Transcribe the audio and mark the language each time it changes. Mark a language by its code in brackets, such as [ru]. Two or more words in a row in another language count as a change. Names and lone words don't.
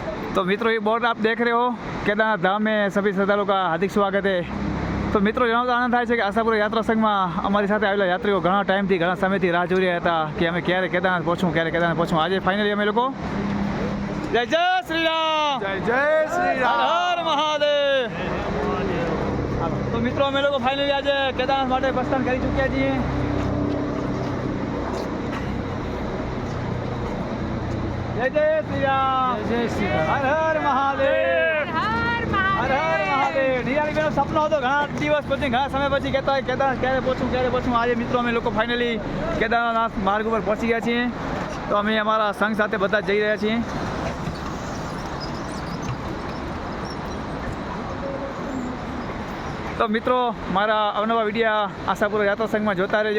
[hi] तो मित्रों ये बोर्ड आप देख रहे हो केदारनाथ धाम में सभी श्रद्धालुओं का हार्दिक स्वागत है। तो मित्रों [gu] जણાવતા આનંદ થાય છે કે આશાપુરા યાત્રા સંઘમાં અમારી સાથે આવેલા યાત્રીઓ ઘણા ટાઈમથી ઘણા સમયથી રાહ જોઈ રહ્યા હતા કે અમે ક્યારે કેદારનાથ પહોંચું આજે ફાઇનલી અમે લોકો જય જય શ્રી રામ હર હર મહાદેવ। તો મિત્રો અમે લોકો ફાઇનલી આજે કેદારનાથ માટે પ્રસ્થાન કરી ચૂક્યા છીએ। [hi] जय जय श्री राम हर हर महादेव हर हर महादेव। [gu] નિરાલી બેનો સપનો હતો ઘણા દિવસ પછી ઘણા સમય પછી કહેતા હોય કેદારનાથ ક્યારે પહોંચું। આજે મિત્રો અમે લોકો ફાઇનલી કેદારનાથ માર્ગ ઉપર પહોંચી ગયા છીએ। તો અમે અમારા સંઘ સાથે બધા જઈ રહ્યા છીએ। તો મિત્રો મારા અવનવા વિડીયા આશાપુરા યાત્રા સંઘમાં જોતા રહેજો।